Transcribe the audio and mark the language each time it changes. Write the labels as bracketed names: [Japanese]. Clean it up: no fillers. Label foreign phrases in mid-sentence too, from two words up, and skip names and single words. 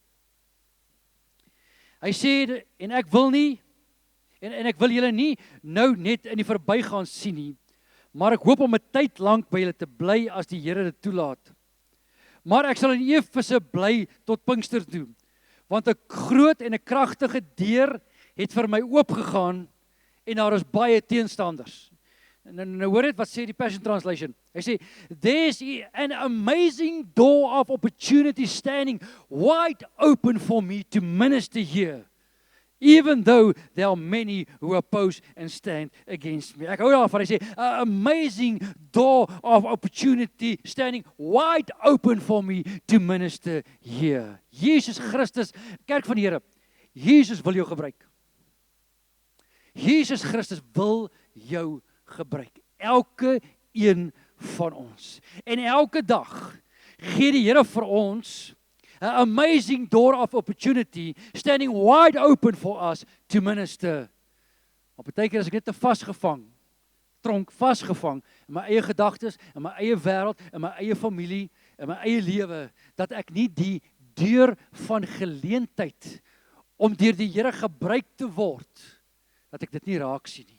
[Afrikaans] Hy sê, en ek wil nie, en ek wil julle nie nou net in die verbygaan sien nie, maar ek hoop om 'n tyd lank by julle te bly as die Here dit toelaat. Maar ek sal in Efese bly tot Pinkster toe, want 'n groot en 'n kragtige deur het vir my oopgegaan en daar is baie teenstanders. Nou hoor dit wat sê die Passion Translation. Hy sê, [English] there's an amazing door of opportunity standing wide open for me to minister here, even though there are many who oppose and stand against me. [Afrikaans] Ek hou daarvan, hy sê, [English] an amazing door of opportunity standing wide open for me to minister here. [Afrikaans] Jesus Christus, kerk van die Here, Jesus wil jou gebruik. Jesus Christus wil jou gebruik. Elke een van ons. En elke dag gee die Here vir ons [English] an amazing door of opportunity standing wide open for us to minister. [Afrikaans] Op 'n tydjie as ek net te vasgevang, tronk vasgevang in my eie gedagtes, in my eie wêreld, in my eie familie, in my eie lewe, dat ek nie die deur van geleentheid om deur die Here gebruik te word, dat ek dit nie raak sien nie.